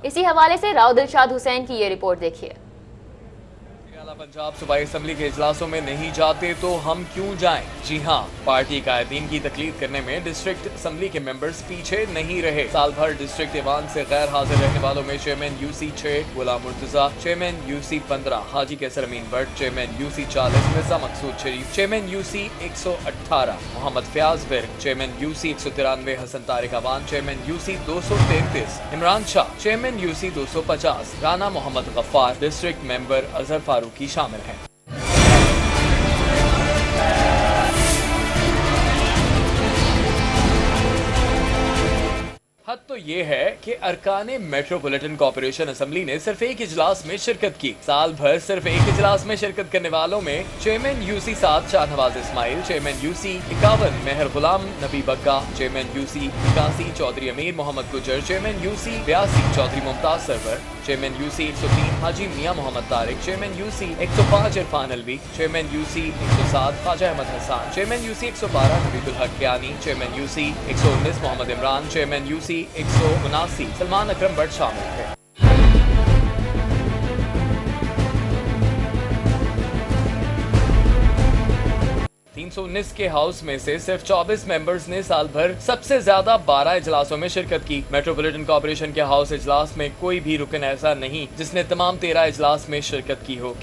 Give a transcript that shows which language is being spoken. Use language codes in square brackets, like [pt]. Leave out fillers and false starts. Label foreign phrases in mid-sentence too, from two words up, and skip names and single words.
[ur] اسی حوالے سے راؤ دلشاد حسین کی یہ رپورٹ دیکھیے. پنجاب صوبائی اسمبلی کے اجلاسوں میں نہیں جاتے تو ہم کیوں جائیں? جی ہاں، پارٹی قائدین کی تقلید کرنے میں ڈسٹرکٹ اسمبلی کے ممبرز پیچھے نہیں رہے. سال بھر ڈسٹرکٹ ایوان سے غیر حاضر رہنے والوں میں چیئرمین یوسی 6 غلام مرتضیٰ، چیئرمین یوسی 15 حاجی قیصر امین بھٹ، چیئرمین یوسی 40 مرزا مقصود شریف، چیئرمین یوسی 118 محمد فیاض ورک، چیئرمین یوسی 193 حسن طارق اعوان، چیئرمین یوسی 233 عمران شاہ، چیئرمین یوسی 250 رانا محمد غفار، ڈسٹرکٹ ممبر اظہر فاروقی شامل ہیں. حد تو یہ ہے کہ ارکان میٹروپولیٹن کارپوریشن اسمبلی نے صرف ایک اجلاس میں شرکت کی. سال بھر صرف ایک اجلاس میں شرکت کرنے والوں میں چیئرمین یوسی 7 شاہنواز اسماعیل، چیئرمین یوسی 51 مہر غلام نبی بگا، چیئرمین یوسی 81 چوہدری امیر محمد گجر، چیئرمین یوسی 82 چوہدری ممتاز سرور، چیئرمین یوسی 103 حاجی میاں محمد طارق، چیئرمین یوسی 105 عرفان علوی، چیئرمین یوسی 107 خواجہ احمد حسن، چیئرمین یوسی 112 نبیدالحق کیانی، چیئرمین یوسی 119 محمد عمران، چیئرمین یوسی 179 سلمان اکرم بھٹ شامل تھے. 319 کے ہاؤس میں سے صرف 24 ممبرز نے سال بھر سب سے زیادہ 12 اجلاسوں میں شرکت کی. میٹروپولیٹن کارپوریشن کے ہاؤس اجلاس میں کوئی بھی رکن ایسا نہیں جس نے تمام 13 اجلاس میں شرکت کی ہو.